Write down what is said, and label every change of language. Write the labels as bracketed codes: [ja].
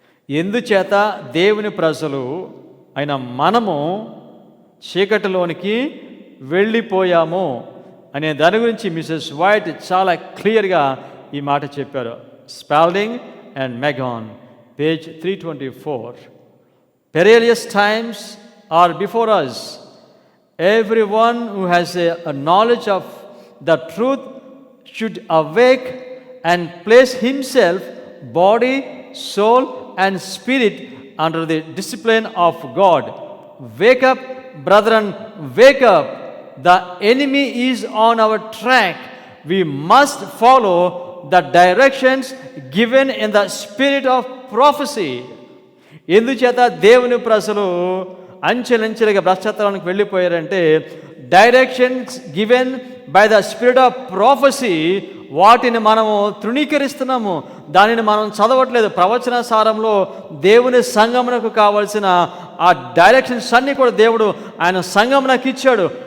[te] ఎందుచేత దేవుని ప్రజలు అయిన మనము చీకటిలోనికి వెళ్ళిపోయాము అనే దాని గురించి మిసెస్ వైట్ చాలా క్లియర్గా ఈ మాట చెప్పారు. స్పాల్డింగ్ and Megan, page 324. [en] Perilous times are before us. Everyone who has a knowledge of the truth should awake and place himself, body, soul, and spirit under the discipline of God. Wake up, brethren, wake up. The enemy is on our track. We must follow the directions given in the spirit of prophecy. [te] ఎందుచేత దేవుని ప్రజలు అంచెలంచెలుగా భ్రష్టత్వానికి వెళ్ళిపోయారంటే [en] directions given by the spirit of prophecy [te] వాటిని మనము తృణీకరిస్తున్నాము. దానిని మనం చదవట్లేదు. ప్రవచన సారంలో దేవుని సంఘమునకు కావలసిన ఆ డైరెక్షన్స్ అన్నీ కూడా దేవుడు ఆయన సంఘమునకు ఇచ్చాడు.